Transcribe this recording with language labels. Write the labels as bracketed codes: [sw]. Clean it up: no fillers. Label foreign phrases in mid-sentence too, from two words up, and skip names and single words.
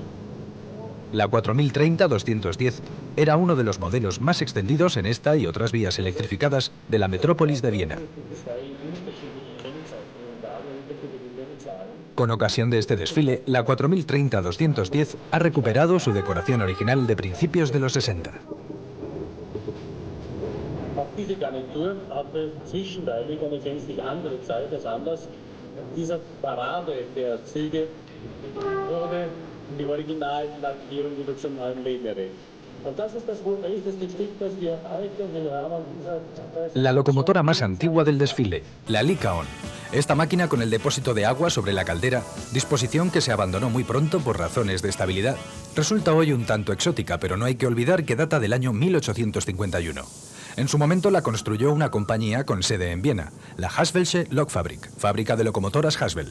[es] La 4030-210 era uno de los modelos más extendidos en esta y otras vías electrificadas de la metrópolis de Viena. Con ocasión de este desfile, la 4030-210 ha recuperado su decoración original de principios de los 60. [de] Auch diese Garnitur hatte zwischenweilig eine gänzlich andere Zeit als Anlass dieser Parade der Züge wurde die Originallackierung wieder zum neuen Leben erweckt. Und das ist das wohl älteste Stück, das wir heute im Rahmen dieser... [es] La locomotora más antigua del desfile, la Lykaon. Esta máquina con el depósito de agua sobre la caldera, disposición que se abandonó muy pronto por razones de estabilidad, resulta hoy un tanto exótica, pero no hay que olvidar que data del año 1851. En su momento la construyó una compañía con sede en Viena, la Haswelsche Lokfabrik, fábrica de locomotoras Haswell.